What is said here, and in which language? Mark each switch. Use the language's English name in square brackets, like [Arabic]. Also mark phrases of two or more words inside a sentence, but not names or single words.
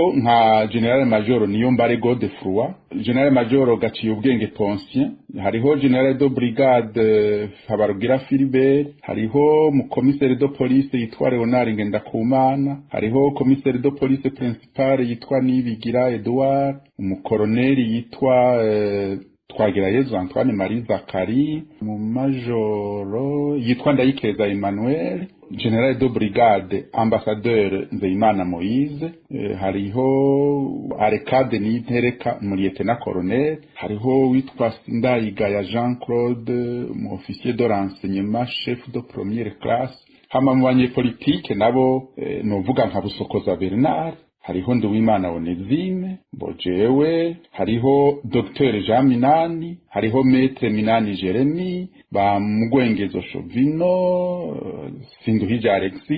[Rundi] Hariho nka General Major Niyombare Godefroid General Major Gaciye ubwenge Poncien, hariho [French] General de Brigade [Rundi] Habarugira Philibert, hariho mu [French] Commissaire de Police [Rundi] yitwa Leonard Ngendakumana, hariho [French] Commissaire de Police Principal [Rundi] yitwa Nibigira Edouard, umukoloneli yitwa Twagirayezu Antoine Marie Zakari, mu majoro yitwa Ndayikeza Emmanuel, [French] General de Brigade Ambassadeur [Rundi] Nzeyimana Moise, hariho Arekade Nitereka mu Lieutenant Colonel, hariho witwa Ndayigaya Jean Claude mu [French] officier de renseignement chef de première classe. [Rundi] Hama mu banyepolitike nabo novuga nka Busokoza Bernard, hariho Nduwimana Onezime, Bojewe, hariho Dr Jean Minani, hariho Maître Minani Jeremy, ba Mugwengezo Shovino, Sinduhije Alexis.